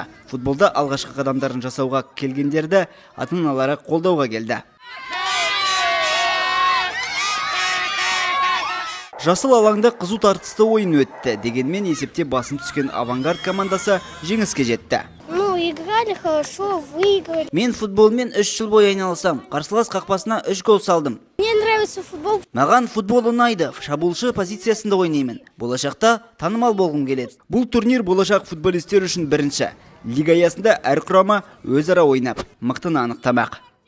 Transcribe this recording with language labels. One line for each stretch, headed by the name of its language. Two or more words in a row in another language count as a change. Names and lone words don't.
Kazakh: Футболда алғашқы қадамдарын жасауға келгендерді ата-аналары қолдауға келді. Жасыл алаңда қызу тартысты ойын өтті. Дегенмен есепте басым түскен Авангард командасы жеңіске жетті.
Russian: Играли хорошо, выиграли.
Kazakh: Мен футболмен 3 жыл бойы айналысам. Қарсылас қақпасына 3 гол салдым.
Russian: Мне нравится футбол.
Kazakh: Маған футбол ұнайды. Шабуылшы позициясында ойнаймын. Болашақта танымал болғым келеді. Бұл турнир болашақ футболистер үшін бірінші. Лига аясында әр құрама өзара ойнап, мықтыны анықтамақ.